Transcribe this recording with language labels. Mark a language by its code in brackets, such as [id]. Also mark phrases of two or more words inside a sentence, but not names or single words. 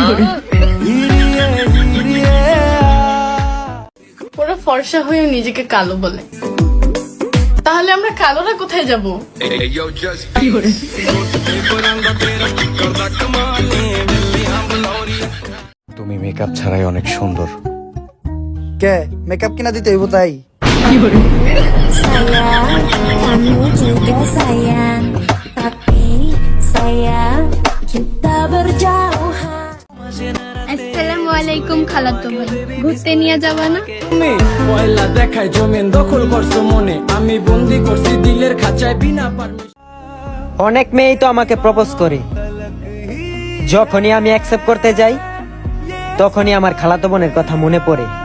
[bn] পুরো ফর্সা হয়ে নিজেকে কালো বলে, তাহলে আমরা কালোরা কোথায় যাব? তুমি মেকআপ ছাড়াই অনেক সুন্দর। কে মেকআপ কিনা দিতে হইব তাই? [id] Sayang, kamu juga sayang, tapi sayang kita berjauhan. [ar] السلام عليكم [bn] খালাতো ভাই, ঘুরতে নিয়ে যাবা না? তুমি পয়লা দেখায় জমিন দখল করছো মনে, আমি বন্দি করছি দিলের খাঁচায় বিনা পারমিশন। অনেক মেয়েই তো আমাকে প্রপোজ করে, যখনই আমি অ্যাকসেপ্ট করতে যাই তখনই আমার খালাতো বোনের কথা মনে পড়ে।